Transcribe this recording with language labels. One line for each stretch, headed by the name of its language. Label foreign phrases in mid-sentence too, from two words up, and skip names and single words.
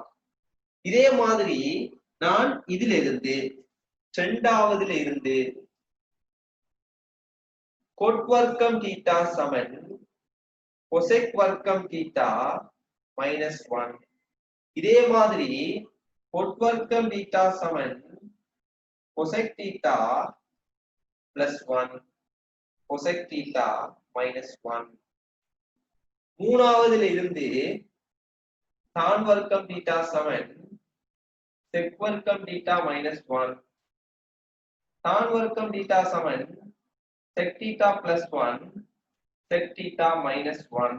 Tamil: இதே மாதிரி நான் இதிலிருந்து இரண்டாவதுல இருந்து cot வர்க்கம் θ சமன் cosec வர்க்கம் θ minus 1. இதே மாதிரி cot வர்க்கம் θ சமன்
English: cosec θ plus 1 cosec θ minus 1.
Tamil: மூணாவதுல இருந்து tan வர்க்கம் θ சமன் sec வர்க்கம் θ minus 1 tan வர்க்கம் θ சமன்
English: sec θ plus 1 sec θ minus 1.